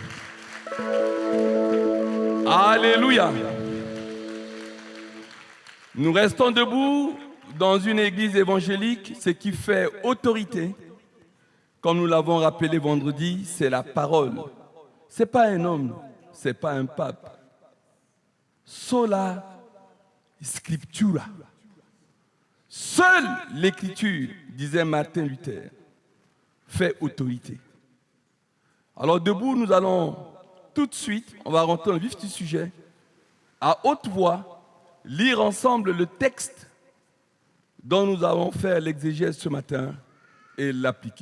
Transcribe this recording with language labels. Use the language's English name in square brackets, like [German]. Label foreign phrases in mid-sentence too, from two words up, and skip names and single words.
[French] Alléluia. Nous restons debout dans une église évangélique. Ce qui fait autorité, comme nous l'avons rappelé vendredi, c'est la parole. Ce n'est pas un homme, ce n'est pas un pape. [Latin] Sola scriptura. [French] Seule l'écriture, disait Martin Luther, fait autorité. Alors debout, nous allons tout de suite, on va rentrer dans le vif du sujet, à haute voix, lire ensemble le texte dont nous avons fait l'exégèse ce matin et l'appliquer.